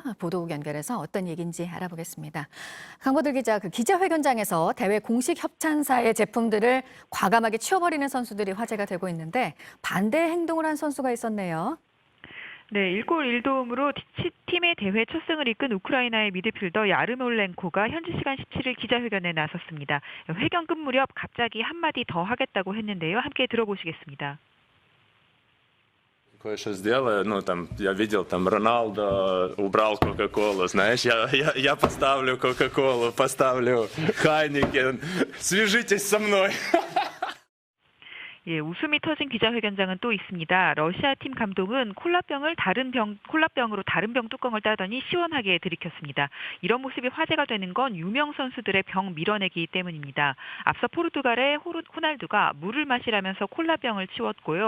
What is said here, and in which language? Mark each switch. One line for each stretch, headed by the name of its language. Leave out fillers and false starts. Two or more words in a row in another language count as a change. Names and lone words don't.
Korean: 보도국 연결해서 어떤 얘기인지 알아보겠습니다. 강보들 기자, 그 기자회견장에서 대회 공식 협찬사의 제품들을 과감하게 치워버리는 선수들이 화제가 되고 있는데 반대 행동을 한 선수가 있었네요. 네, 1골 1도움으로 팀의 대회 첫 승을 이끈 우크라이나의 미드필더 야르몰렌코가 현지 시간 17일 기자회견에 나섰습니다. 회견 끝 무렵 갑자기 한마디 더 하겠다고 했는데요. 함께 들어보시겠습니다.
Russian: Кое-что сделаю, я видел, Роналдо убрал Кока-Колу, знаешь, я поставлю Кока-Колу, поставлю Хайникен, свяжитесь со мной.
Korean: 예, 웃음이 터진 기자회견장은 또 있습니다. 러시아 팀 감독은 콜라병으로 다른 병 뚜껑을 따더니 시원하게 들이켰습니다. 이런 모습이 화제가 되는 건 유명 선수들의 병 밀어내기 때문입니다. 앞서 포르투갈의 호날두가 물을 마시라면서 콜라병을 치웠고요.